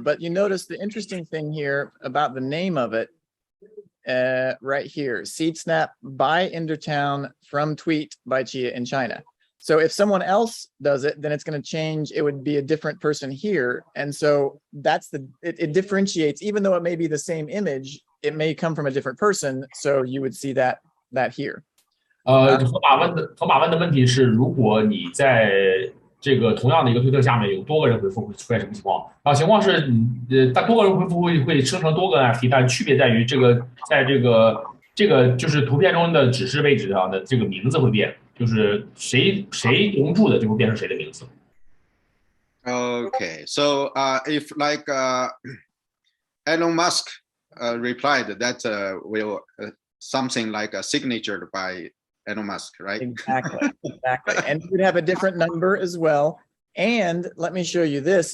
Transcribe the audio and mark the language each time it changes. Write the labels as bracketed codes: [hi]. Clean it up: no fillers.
[en] But you notice the interesting thing here about the name of it right here, Seed Snap by Endertown from tweet by Chia and China. So if someone else does it, then it's going to change. It would be a different person here. And so that's it differentiates, even though it may be the same image, it may come from a different person. So you would see that here. [zh] 河马问的问题是，如果你在这个同样的一个推特下面有多个人回复，会出现什么情况？然后情况是，但多个人回复会生成多个 NFT， 但区别在于在这个就是图片中的指示位置上的这个名字会变，就是谁融入的就会变成谁的名字。 [en] Okay, so if like Elon Musk replied that will something like a signature by Elon Musk, right? Exactly. And you'd have a different number as well. And let me show you this.